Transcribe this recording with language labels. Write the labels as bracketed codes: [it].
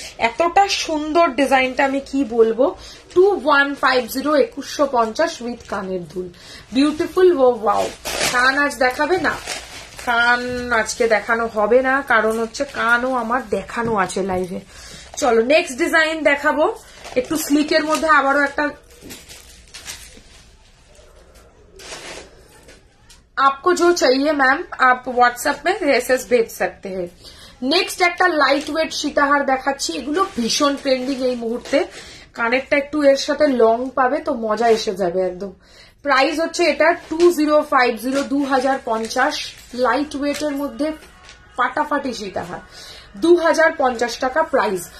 [bn] এতটা সুন্দর ডিজাইনটা আমি কি বলবো। 2150 2150 উইথ কানের দুল, বিউটিফুল। ওয়াও, কান আজ দেখাবে না? কান আজকে দেখানো হবে না, কারণ হচ্ছে কানও আমার দেখানো আছে লাইভে। চলো নেক্সট ডিজাইন দেখাবো, একটু স্লিকের মধ্যে আবারও একটা। [hi] आपको जो चाहिए मैम आप व्हाट्सएप में ड्रेसेस भेज सकते हैं। [bn] নেক্সট একটা লাইট ওয়েট সীতাহার দেখাচ্ছি, এগুলো ভীষণ ট্রেন্ডিং এই মুহূর্তে। কানেরটা একটু এর সাথে লং পাবে তো মজা এসে যাবে একদম। প্রাইস হচ্ছে এটা 2050 2050, লাইট ওয়েটের মধ্যে ফাটাফাটি সীতাহার, 2050 টাকা প্রাইস।